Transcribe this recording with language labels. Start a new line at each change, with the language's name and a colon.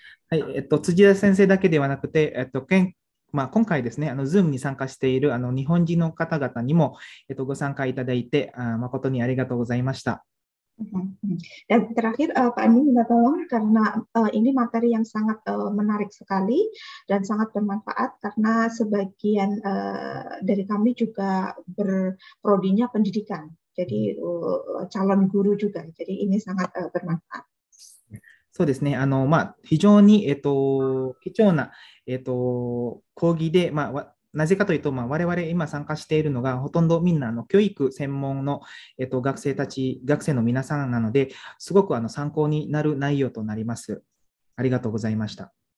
Japanese: はい、辻田先生だけではなくて、今回ですね、Zoom に参加している日本人の方々にも、ご参加いただいて、誠にありがとうございました。
Indonesian: Dan terakhir, Pak Andi minta tolong karena ini materi yang sangat menarik sekali dan sangat bermanfaat karena sebagian dari kami juga berprodinya pendidikan, jadi calon guru juga, jadi ini sangat bermanfaat.
Japanese: そうですね、非常に、貴重な、講義で、なぜかというと、我々今参加しているのが、ほとんどみんな教育専門の、学生の皆さんなので、すごく参考になる内容となります。ありがとうございました。